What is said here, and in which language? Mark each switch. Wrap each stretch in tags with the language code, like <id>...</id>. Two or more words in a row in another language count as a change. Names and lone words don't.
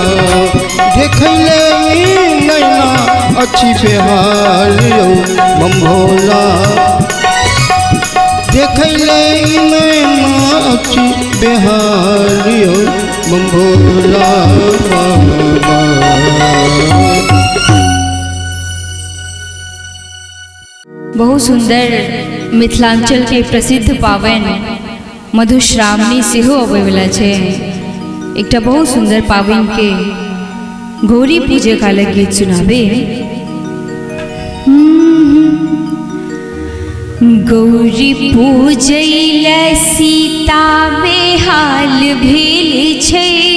<mai>देखैले नैना अच्छी बेहाल यो बम भोला। देखैले नैना अच्छी बेहाल यो बम भोला बाबा। बहुत सुंदर मिथिलांचल के प्रसिद्ध पावन मधुश्रावणी सेहो अबै वाला छै। एकटा बहुत सुंदर पावन के गौरी पूजे काल गीत सुनाबे। गौरी पूजैला सीता बेहाल भेल छै।</mai>